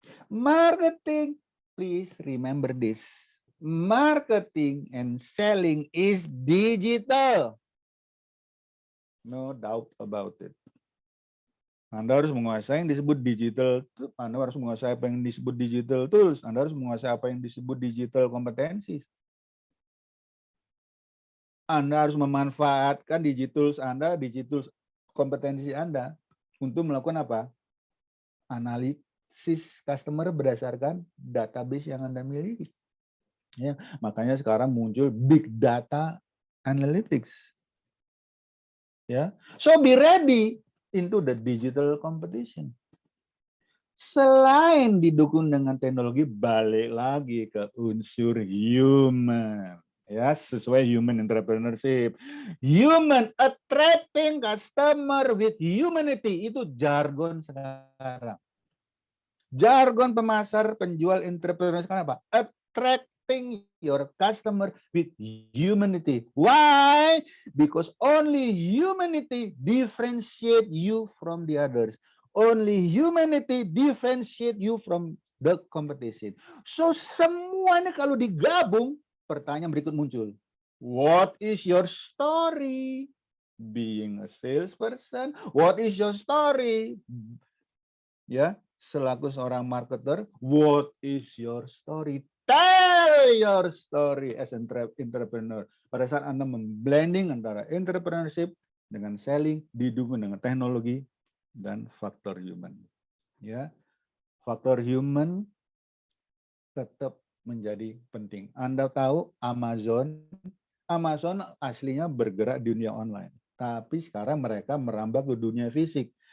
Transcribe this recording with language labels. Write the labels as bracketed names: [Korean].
[English] Marketing, please remember this. Marketing and selling is digital. No doubt about it. [Indonesian] Anda harus menguasai yang disebut digital, Anda harus menguasai apa yang disebut digital tools, Anda harus menguasai apa yang disebut digital kompetensi. Anda harus memanfaatkan digital Anda, digital kompetensi Anda untuk melakukan apa? Analisis customer berdasarkan database yang Anda miliki. Ya, makanya sekarang muncul big data analytics. [English] Ya, so be ready into the digital competition. [Indonesian] Selain didukung dengan teknologi, balik lagi ke unsur human. Ya, sesuai human entrepreneurship. [English] Human attracting customer with humanity [Indonesian] itu jargon sekarang. Jargon pemasar penjual entrepreneur sekarang apa? [English] Attracting your customer with humanity. Why? Because only humanity differentiate you from the others. Only humanity differentiate you from the competition. [Indonesian] So semuanya kalau digabung, pertanyaan berikut muncul. [English] What is your story? Being a salesperson. What is your story? [Indonesian] Ya, selaku seorang marketer, [English] what is your story? Tell your story as an entrepreneur. [Indonesian] Pada saat Anda memblending antara entrepreneurship dengan selling, didukung dengan teknologi dan faktor human. Ya, faktor human tetap menjadi penting. Anda tahu Amazon aslinya bergerak di dunia online, tapi sekarang mereka merambah ke dunia fisik.